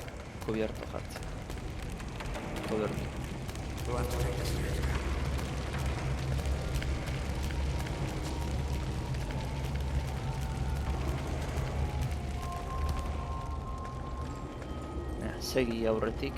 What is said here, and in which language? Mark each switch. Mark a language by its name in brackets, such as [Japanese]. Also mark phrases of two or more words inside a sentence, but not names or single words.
[Basque] Cubierto jartzen. Cubierto. [English] We'll have to take the stairs down. [Basque] Segi aurretik.